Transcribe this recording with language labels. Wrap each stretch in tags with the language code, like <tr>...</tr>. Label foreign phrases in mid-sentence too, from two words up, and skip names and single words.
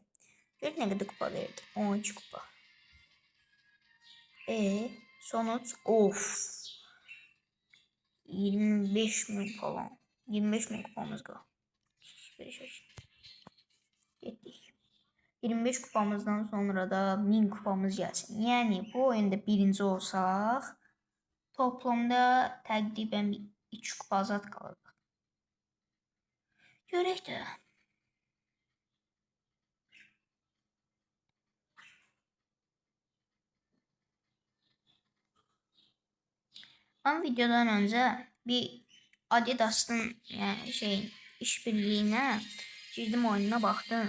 <tr>Gör ne kadar kupa verdi. 12 kupa. Sonuç of. 25.000 falan. 25.000 kupamız var. Süper şey. Getdik. 25 kupamızdan sonra da 1000 kupamız gelsin.</tr> <az>Yani bu oyunda birinci olsaq toplamda təqribən 2 kupa azad qalır. Görək də.</az> <tr>Ben videodan önce bir Adidas'ın yani işbirliğine girdim oyununa baktım.</tr>